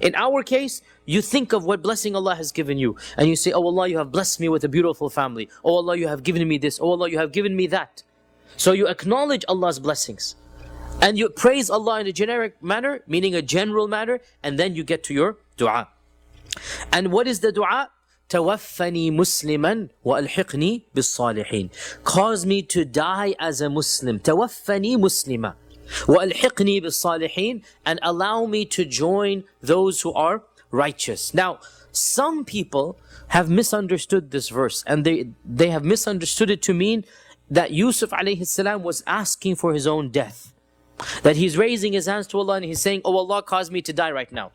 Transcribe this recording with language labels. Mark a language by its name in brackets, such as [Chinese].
[English] In our case, you think of what blessing Allah has given you. And you say, oh Allah, you have blessed me with a beautiful family. Oh Allah, you have given me this. Oh Allah, you have given me that. So you acknowledge Allah's blessings. And you praise Allah in a generic manner, meaning a general manner, and then you get to your dua. And what is the dua? [Arabic] توفني مسلما وألحقني بالصالحين. [English] Cause me to die as a Muslim. [Arabic] توفني مسلما وألحقني بالصالحين. [English] And allow me to join those who are righteous. Now, some people have misunderstood this verse, and they have misunderstood it to mean that Yusuf alayhi salam was asking for his own death. That he's raising his hands to Allah and he's saying, oh Allah, cause me to die right now.